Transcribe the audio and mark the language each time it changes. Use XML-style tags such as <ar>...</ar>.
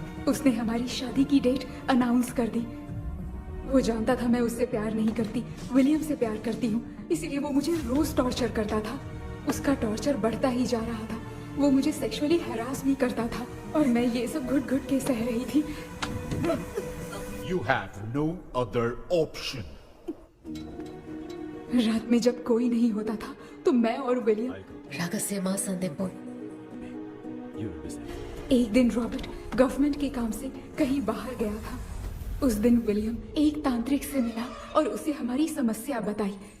<hi>उसने हमारी शादी की डेट अनाउंस कर दी। वो जानता था मैं उससे प्यार नहीं करती, विलियम से प्यार करती हूँ, इसीलिए वो मुझे रोज टॉर्चर करता था। उसका टॉर्चर बढ़ता ही जा रहा था। वो मुझे सेक्सुअली हैरास भी करता था और मैं ये सब घुट घुट के सह रही थी।</hi> <en>You have no other option.</en> <hi>रात में जब कोई नहीं होता था तो मैं और विलियम रहस्यमा संदेपोल। एक दिन रॉबर्ट गवर्नमेंट के काम से कहीं बाहर गया था। उस दिन विलियम एक तांत्रिक से मिला और उसे हमारी समस्या बताई।</hi>